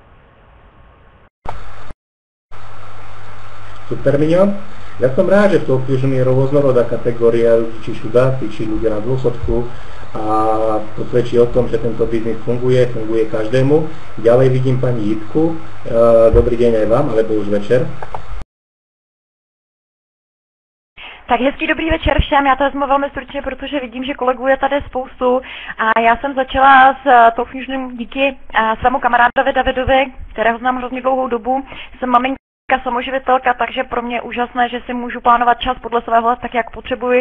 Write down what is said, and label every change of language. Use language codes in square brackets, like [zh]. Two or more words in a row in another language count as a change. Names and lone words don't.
[sk] Super, Miňo. Ja som rád, že v Talk Fusion je rôznorodá kategória ľudí, či chudáci, či ľudia na dôchodku a to svedčí o tom, že tento biznis funguje každému. Ďalej vidím pani Jitku. Dobrý deň aj vám, alebo už večer. [cs] Tak hezký dobrý večer všem, já to vezmu velmi stručně, protože vidím, že kolegů je tady spoustu a já jsem začala s Talk Fusionem díky svému kamarádovi Davidovi, kterého znám hrozně dlouhou dobu. Jsem maminka samoživitelka, takže pro mě je úžasné, že si můžu plánovat čas podle svého tak, jak potřebuji.